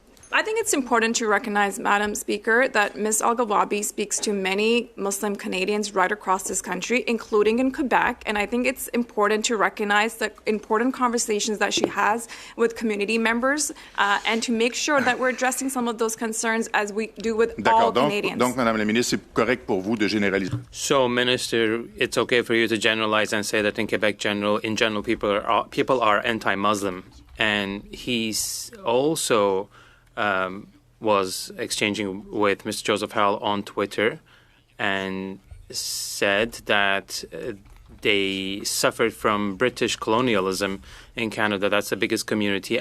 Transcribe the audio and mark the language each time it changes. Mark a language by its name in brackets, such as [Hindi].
[English] I think it's important to recognize, Madam Speaker, that Ms. Al-Gawabi speaks to many Muslim Canadians right across this country, including in Quebec, and I think it's important to recognize the important conversations that she has with community members and to make sure that we're addressing some of those concerns as we do with all Canadians. [French] Donc, Madame la Ministre, c'est correct pour vous de généraliser. [English] So, Minister, it's okay for you to generalize and say that in Quebec, in general, people are anti-Muslim, and he's also was exchanging with Mr. Joseph Howell on Twitter and said that they suffered from British colonialism in Canada. That's the biggest community.